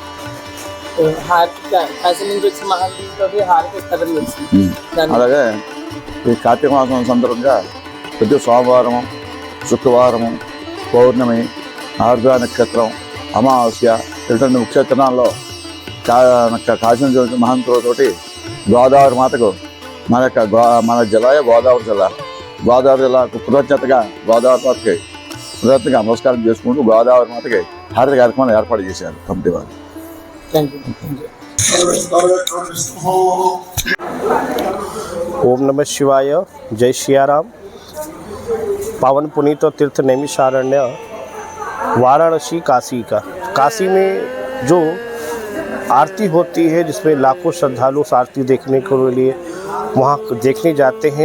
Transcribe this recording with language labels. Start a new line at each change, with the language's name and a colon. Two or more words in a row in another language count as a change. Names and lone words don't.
Telugu: అలాగే ఈ కార్తీక మాసం సందర్భంగా ప్రతి సోమవారము, శుక్రవారము, పౌర్ణమి, ఆర్ద్ర నక్షత్రం, అమావాస్య ఇటువంటి ముఖ్య తిరణాల్లో కాశీ మహంతులతోటి గోదావరి మాతకు మన జిల్లా గోదావరి జిల్లాకు కృతజ్ఞతగా గోదావరి మాతకి కృతజ్ఞతగా నమస్కారం చేసుకుంటూ గోదావరి మాతకి హారతి కార్యక్రమాన్ని ఏర్పాటు చేశారు కమిటీ వారు.
Sanskrit: ओम नमः शिवाय,
Hindi: जय सियाराम। पावन पुनीत और तीर्थ नैमिषारण्य वाराणसी काशी में जो आरती होती है, जिसमें लाखों श्रद्धालु उस आरती देखने के लिए वहाँ देखने जाते हैं।